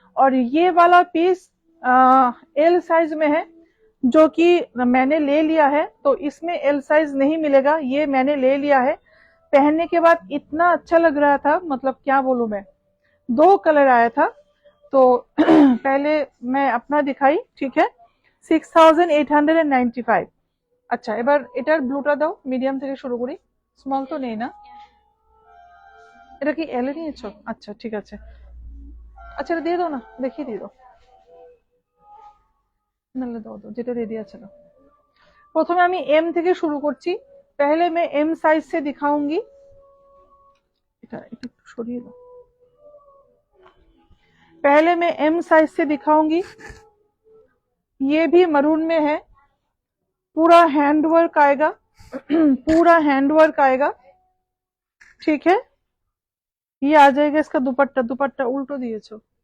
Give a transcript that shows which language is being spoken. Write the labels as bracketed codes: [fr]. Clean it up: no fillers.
[hi] और ये वाला पीस एल साइज में है, जो कि मैंने ले लिया है, तो इसमें एल साइज नहीं मिलेगा, ये मैंने ले लिया है। पहनने के बाद इतना अच्छा लग रहा था, मतलब क्या बोलूं मैं। 2 कलर आया था, तो पहले मैं अपना दिखाई, ठीक है। 6895। [bn] আচ্ছা এবার এটার ব্লুটা দাও, মিডিয়াম থেকে শুরু করি, স্মল তো নেই না? এটা কি এল এ নিয়েছো? আচ্ছা ঠিক আছে, আচ্ছা এটা দিয়ে দাও না, দেখিয়ে দিয়ে দাও, নাহলে দাও দাও, যেটা রেডি আছে না। প্রথমে আমি এম থেকে শুরু করছি, [hi] पहले मैं एम साइज से दिखाऊंगी, [bn] এটা একটু সরিয়ে দাও। [hi] पहले मैं एम साइज से दिखाऊंगी, ये भी मरून में है, पूरा हैंड वर्क आएगा, पूरा हैंड वर्क आएगा, ठीक है। ये आ जाएगा इसका दुपट्टा, [bn] दुपट्टा उल्टो दिएছো,